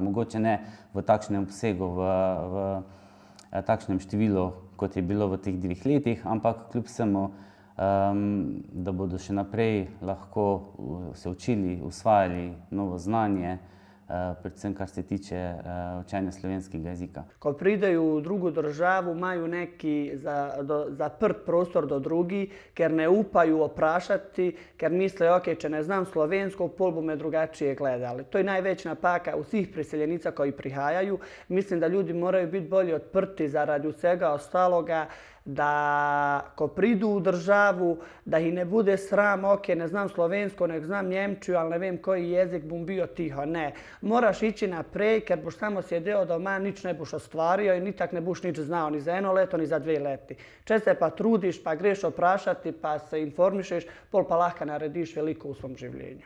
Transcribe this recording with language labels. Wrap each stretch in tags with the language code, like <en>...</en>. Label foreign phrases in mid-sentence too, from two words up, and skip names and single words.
<sl>Mogoče ne v takšnem obsegu, v takšnem številu, kot je bilo v teh 2 letih, ampak kljub vsemu, da bodo še naprej lahko se učili, usvajali novo znanje, predvsem kar se tiče učenja slovenskega jezika.</sl> <bs>Ko prideju u drugu državu, imaju neki zaprt prostor do drugi,</bs> <sl>ker ne upaju oprašati, ker misle, ok, če ne znam slovensko, pol bo me</sl> <bs>drugačije gledali. To je najveća napaka u svih priseljenica koji prihajaju. Mislim da ljudi moraju biti bolje odprti zaradi svega ostaloga, da ko pridu u državu, da ih ne bude sram, ok,</bs> <sl>ne znam slovensko,</sl> <bs>nek znam njemčiju, ali</bs> <sl>ne vem</sl> <bs>koji jezik, bom bio tiho. Ne, moraš ići naprej, ker boš samo sjedeo doma,</bs> <sl>nič ne boš</sl> <bs>ostvario i nitak ne boš nič znao,</bs> <sl>ni za 1 leto, ni za 2 leti. Če se pa trudiš, pa greš oprašati, pa se informišeš, pol pa lahko narediš veliko v svom življenju.</sl>